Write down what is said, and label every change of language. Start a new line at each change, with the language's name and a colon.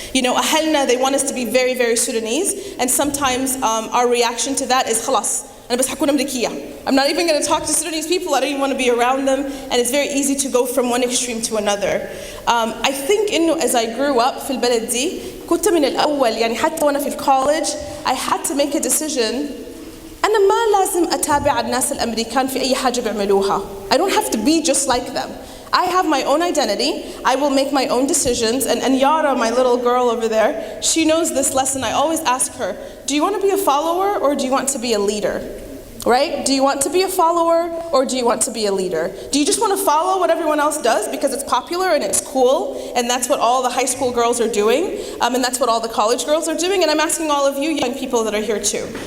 English: You know,
Arabic: أهلنا,
English: they want us to be very, very Sudanese, and sometimes our reaction to that is
Arabic: خلاص أنا بس حكون أمريكية.
English: I'm not even going to talk to Sudanese people. I don't even want to be around them, and it's very easy to go from one extreme to another. I think إنه as I grew up
Arabic: في البلد دي كنت من الأول يعني حتى وأنا في
English: college I had to make a decision.
Arabic: أنا ما لازم أتابع الناس الأمريكان في أي حاجة بيعملوها.
English: I don't have to be just like them. I have my own identity. I will make my own decisions. And Yara, my little girl over there, she knows this lesson. I always ask her, do you want to be a follower or do you want to be a leader? right? Do you want to be a follower or do you want to be a leader? Do you just want to follow what everyone else does because it's popular and it's cool and that's what all the high school girls are doing and that's what all the college girls are doing? And I'm asking all of you young people that are here too.